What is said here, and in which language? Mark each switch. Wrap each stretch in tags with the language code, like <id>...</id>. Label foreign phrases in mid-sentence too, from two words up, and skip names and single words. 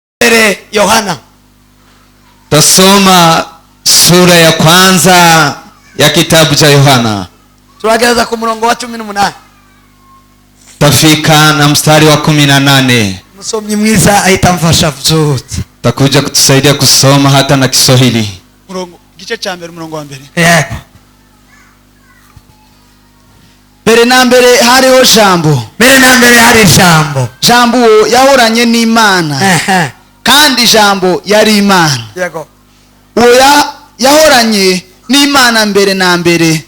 <rw>mbere Yohana.</rw> <sw>Tasoma sura ya kwanza ya kitabu cha Yohana.</sw> <rw>Turageza ku murongo wa 18.</rw> <sw>Tafika na mstari wa 18.</sw> <rw>Musomyi mwiza ahita mfasha vyote.</rw> <sw>Takuja kutusaidia kusoma hata na Kiswahili.</sw> <rw>Murongo gice cha mbere murongo wa mbere. Yego. Mbere na mbere hariho jambo. Mbere na mbere hari jambo. Jambo yahoranye n'Imana. Kandi jambo yari Imana. Yego. Uwo yahoranye n'Imana mbere na mbere.</rw>